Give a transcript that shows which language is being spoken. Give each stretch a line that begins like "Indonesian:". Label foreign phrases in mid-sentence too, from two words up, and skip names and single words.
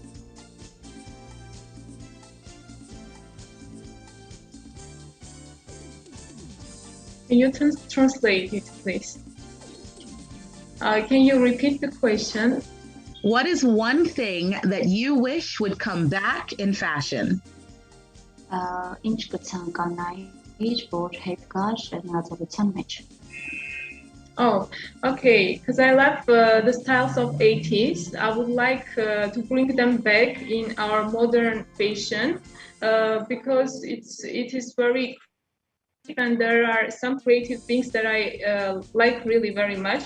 English: Can you translate it, please? Can you repeat the question? What is one thing that you wish would come back in fashion?
Armenian: Ինչ կցանկանայիր, որ հետ գար շրջանառության մեջ։
English: Oh, okay. Because I love the styles of 80s. I would like to bring them back in our modern fashion because it is very, and there are some creative things that I like really very much.